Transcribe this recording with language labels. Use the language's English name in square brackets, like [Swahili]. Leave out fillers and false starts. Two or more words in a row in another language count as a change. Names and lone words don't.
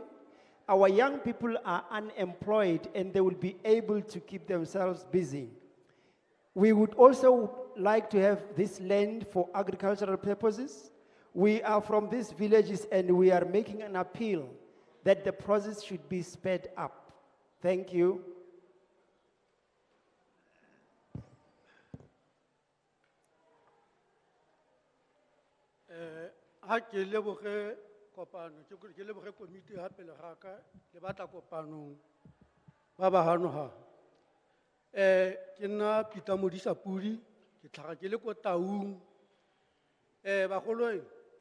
[English] Our young people are unemployed and they will be able to keep themselves busy. We would also like to have this land for agricultural purposes. We are from these villages and we are making an appeal that the process should be sped up. Thank you. [Tswana] Ha ke leboge kopano ke leboge komiti hape le ga ka le batla kopano ba ba hano ha ke nna Peter Modisa Pudi ke tlhaga ke le ko Taung bagolo